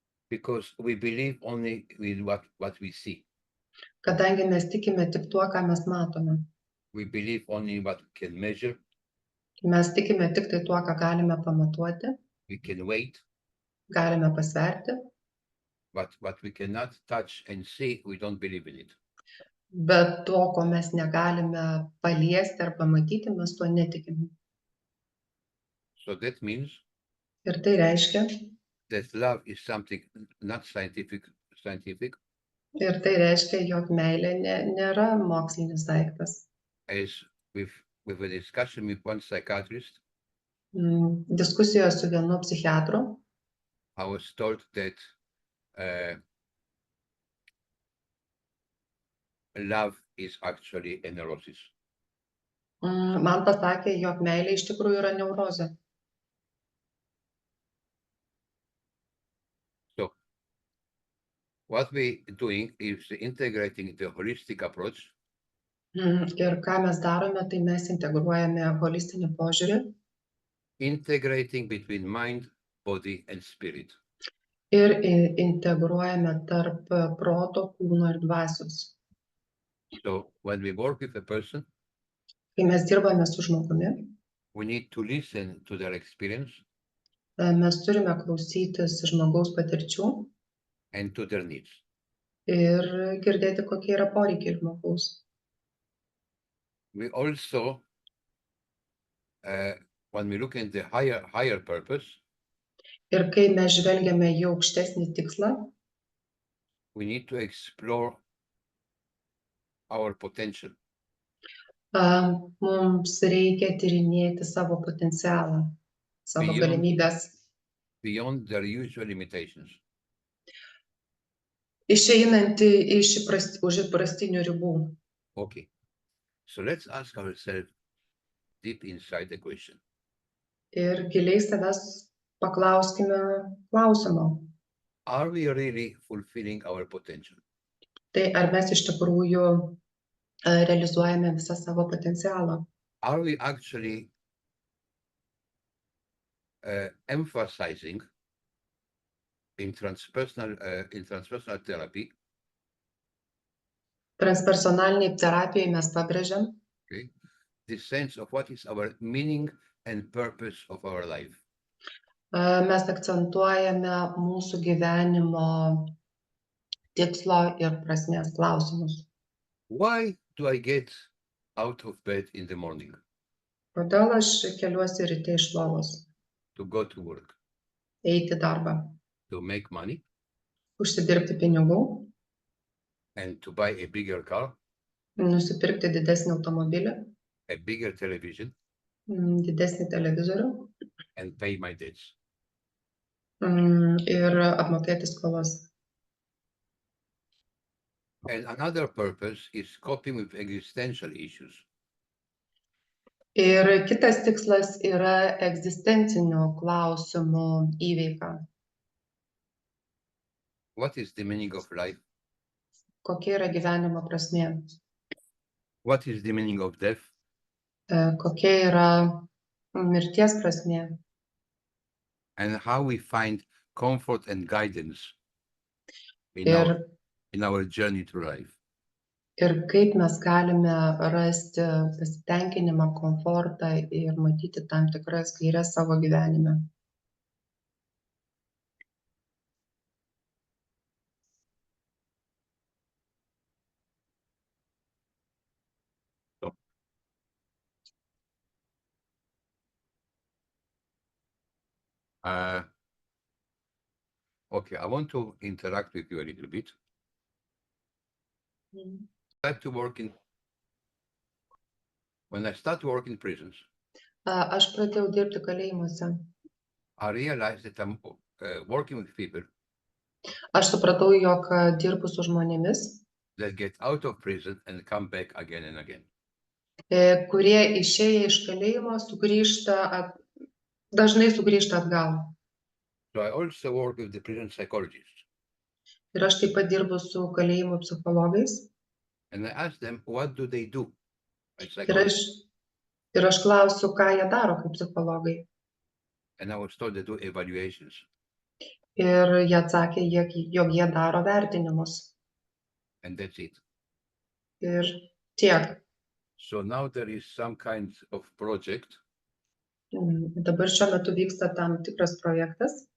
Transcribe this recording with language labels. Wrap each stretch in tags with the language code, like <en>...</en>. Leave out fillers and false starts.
<en>Because we believe only with what we see.</en> <lt>Kadangi mes tikime tik tuo, ką mes matome.</lt> <en>We believe only what we can measure,</en> <lt>Mes tikime tik tai tuo, ką galime pamatuoti,</lt> <en>we can wait,</en> <lt>galime pasverti,</lt> <en>but what we cannot touch and see, we don't believe in it.</en> <lt>bet to, ko mes negalime paliesti ar pamatyti, mes tuo netikime.</lt> <en>So that means</en> <lt>Ir tai reiškia,</lt> <en>that love is something not scientific,</en> <lt>ir tai reiškia, jog meilė nėra mokslinis daiktas.</lt> <en>as with a discussion with one psychiatrist,</en> <lt>Diskusijoje su vienu psichiatru</lt> <en>I was told that love is actually a neurosis.</en> <lt>man pasakė, jog meilė iš tikrųjų yra neurozė.</lt> <en>So what we doing is integrating the holistic approach</en> <lt>Ir ką mes darome, tai mes integruojame holistinį požiūrį</lt> <en>integrating between mind, body, and spirit.</en> <lt>ir integruojame tarp proto, kūno ir dvasios.</lt> <en>So when we work with a person,</en> <lt>Kai mes dirbame su žmogumi,</lt> <en>we need to listen to their experience</en> <lt>mes turime klausytis žmogaus patirčių</lt> <en>and to their needs.</en> <lt>ir girdėti, kokie yra poreikiai žmogaus.</lt> <en>We also, when we look at the higher purpose,</en> <lt>Ir kai mes žvelgiame į aukštesnį tikslą,</lt> <en>we need to explore our potential</en> <lt>mums reikia tyrinėti savo potencialą, savo</lt> <en>Beyond-</en> <lt>galimybės,</lt> <en>beyond their usual limitations.</en> <lt>išeinantį už įprastinių ribų.</lt> <en>Okay. So let's ask ourselves deep inside the question.</en> <lt>Ir giliai savęs paklauskime klausimo.</lt> <en>Are we really fulfilling our potential?</en> <lt>Tai ar mes iš tikrųjų realizuojame visą savo potencialą?</lt> <en>Are we actually emphasizing in transpersonal therapy,</en> <lt>Transpersonaliniai terapijai mes pabrėžiam,</lt> <en>the sense of what is our meaning and purpose of our life?</en> <lt>mes akcentuojame mūsų gyvenimo tikslo ir prasmės klausimus.</lt> <en>Why do I get out of bed in the morning</en> <lt>Kodėl aš keliuosi ryte iš lovos,</lt> <en>to go to work,</en> <lt>eiti į darbą,</lt> <en>to make money</en> <lt>užsidirbti pinigų,</lt> <en>and to buy a bigger car,</en> <lt>nusipirkti didesnį automobilį,</lt> <en>a bigger television,</en> <lt>didesnį televizorių</lt> <en>and pay my debts?</en> <lt>ir apmokėti skolas.</lt> <en>And another purpose is coping with existential issues.</en> <lt>Ir kitas tikslas yra egzistencinių klausimų įveika.</lt> <en>What is the meaning of life?</en> <lt>Kokia yra gyvenimo prasmė?</lt> <en>What is the meaning of death?</en> <lt>Kokia yra mirties prasmė?</lt> <en>And how we find comfort and guidance in</en> <lt>Ir,</lt> <en>our journey through life.</en> <lt>ir kaip mes galime rasti pasitenkinimą, komfortą ir matyti tam tikras gaires savo gyvenime.</lt> <en>Okay, I want to interact with you a little bit. When I start to work in prisons,</en> <lt>Aš pradėjau dirbti kalėjimuose.</lt> <en>I realized that I'm working with people</en> <lt>Aš supratau, jog dirbu su žmonėmis,</lt> <en>that get out of prison and come back again and again.</en> <lt>kurie išėję iš kalėjimo sugrįžta dažnai sugrįžta atgal.</lt> <en>So I also work with the prison psychologists,</en> <lt>Ir aš taip pat dirbu su kalėjimų psichologais.</lt> <en>and I ask them, what do they do as</en> <lt>Ir</lt> <en>psychologists?</en> <lt>aš klausiu, ką jie daro kaip psichologai.</lt> <en>And I was told they do evaluations.</en> <lt>Ir jie atsakė, jog jie daro vertinimus.</lt> <en>And that's it.</en> <lt>Ir tiek.</lt> <en>So now there is some kind of project</en> <lt>Dabar šiuo metu vyksta tam tikras projektas,</lt>